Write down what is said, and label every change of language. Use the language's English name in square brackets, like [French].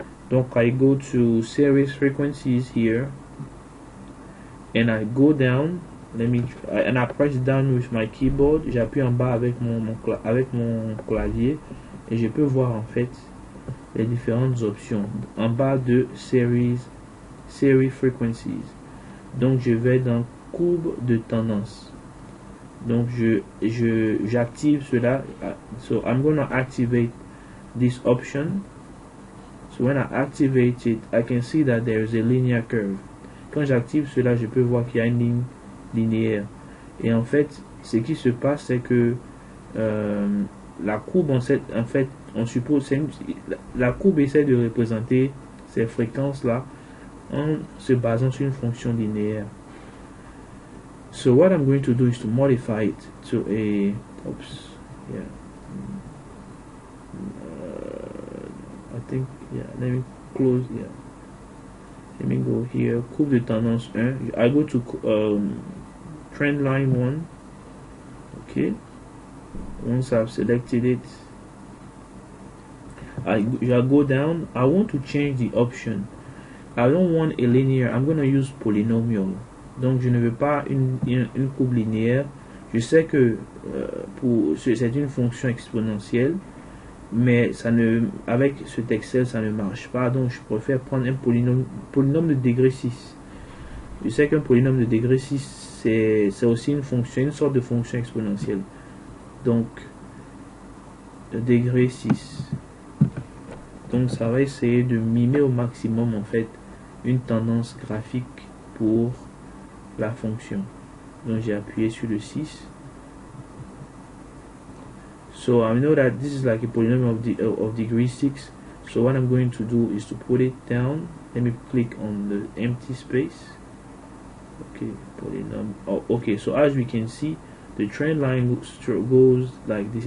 [English] Donc I go to series frequencies here, and I go down. And I press down with my keyboard. [French] J'appuie en bas avec mon clavier et je peux voir en fait les différentes options en bas de series frequencies. Donc je vais dans courbe de tendance. Donc j'active cela. [English] So I'm gonna activate this option. So when I activate it, I can see that there is a linear curve. [French] Quand j'active cela, je peux voir qu'il y a une ligne linéaire. Et en fait, ce qui se passe, c'est que la courbe, en fait, on suppose, la courbe essaie de représenter ces fréquences-là en se basant sur une fonction linéaire. [English] So what I'm going to do is to modify it to a, oops, yeah, I think, yeah, let me close, yeah, let me go here, courbe de tendance 1, I go to trend line 1, ok, Once I've selected it, I go down. I want to change the option. I don't want a linear, I'm going to use polynomial. [French] Donc je ne veux pas une courbe linéaire. Je sais que c'est une fonction exponentielle, mais avec cet Excel ça ne marche pas, donc je préfère prendre un polynôme de degré 6. Je sais qu'un polynôme de degré 6 c'est aussi une sorte de fonction exponentielle. Donc de degré 6. Donc ça va essayer de mimer au maximum en fait une tendance graphique pour la fonction. Donc j'ai appuyé sur le 6. [English] So I know that this is like a polynomial of degree 6. So what I'm going to do is to put it down. Let me click on the empty space. Okay, polynomial. Oh, okay, so as we can see, the trend line goes like this.